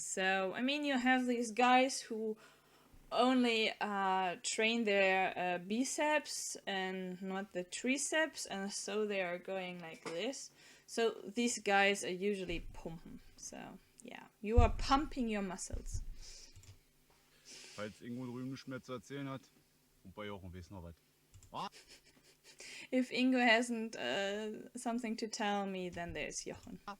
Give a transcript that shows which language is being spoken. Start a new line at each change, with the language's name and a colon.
English: So I mean, you have these guys who only train their biceps and not the triceps, and so they are going like this. So these guys are usually pumping. So yeah, you are pumping your muscles.
German: Falls Ingo drüben nichts mehr zu erzählen hat, Pumperjochen weiß noch was.
English: If Ingo hasn't something to tell me, then there's Jochen.